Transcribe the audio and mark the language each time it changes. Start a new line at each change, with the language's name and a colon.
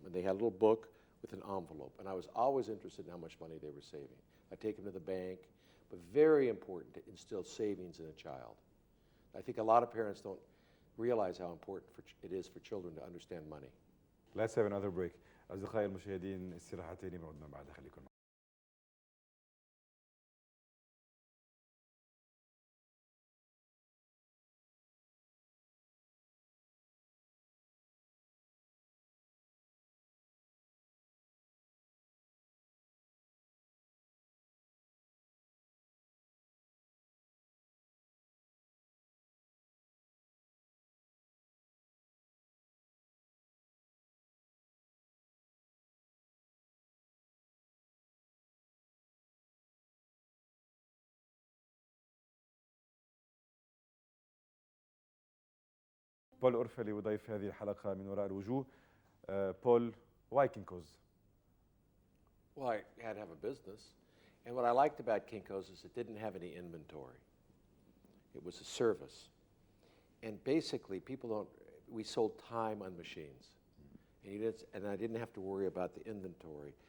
English: And they had a little book with an envelope. And I was always interested in how much money they were saving. I'd take them to the bank, but very important to instill savings in a child. I think a lot of parents don't realize how important it is for children to understand money. Let's have another break.
Arabic: أصدقائي المشاهدين استراحة تاني بعدنا بعد خليكم معنا. بول أورفلي وضيف هذه الحلقة من وراء الوجوه.
English: Paul, why Kinko's? Well, I had to have a business. And what I liked about Kinko's is it didn't have any inventory. It was a service. And basically, we sold time on machines. And I didn't have to worry about the inventory.